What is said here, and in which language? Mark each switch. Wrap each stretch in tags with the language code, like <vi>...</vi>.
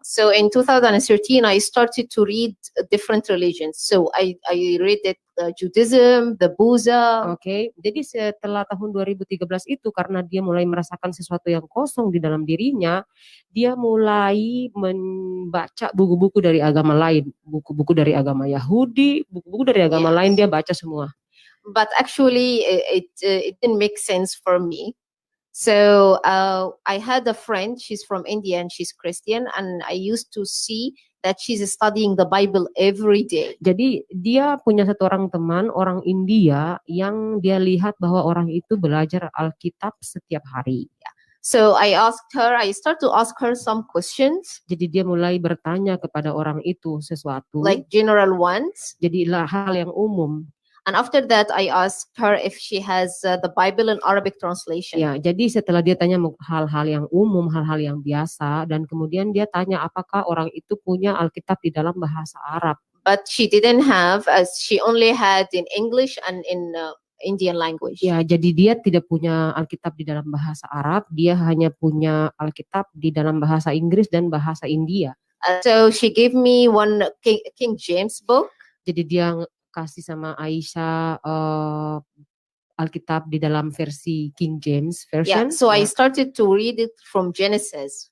<en>So in 2013 I started to read different religions. So I read it Judaism, the Buddha.</en> <id>Oke, jadi setelah tahun 2013 itu karena dia mulai merasakan sesuatu yang kosong di dalam dirinya, dia mulai membaca buku-buku dari agama lain, buku-buku dari agama Yahudi, buku-buku dari agama lain dia baca semua.</id> <en>But actually it didn't make sense for me. So I had a friend, she's from India and she's Christian, and I used to see that she's studying the Bible every day.</en> <id>Jadi dia punya satu orang teman, orang India, yang dia lihat bahwa orang itu belajar Alkitab setiap hari.</id> <en>So I start to ask her some questions.</en> <id>Jadi dia mulai bertanya kepada orang itu sesuatu.</id> <en>Like general ones.</en> <id>Jadi hal yang umum.</id> <en>And after that, I asked her if she has the Bible in Arabic translation.</en> <id>Ya, jadi setelah dia tanya hal-hal yang umum, hal-hal yang biasa, dan kemudian dia tanya apakah orang itu punya Alkitab di dalam bahasa Arab.</id> <en>But she didn't have, as she only had in English and in Indian language.</en> <id>Ya, jadi dia tidak punya Alkitab di dalam bahasa Arab, dia hanya punya Alkitab di dalam bahasa Inggris dan bahasa India.</id> <en>So she gave me one King James book.</en> <id>Jadi dia kasih sama Aisyah Alkitab di dalam versi King James version.</id> <en>Yeah, so I started to read it from Genesis.</en>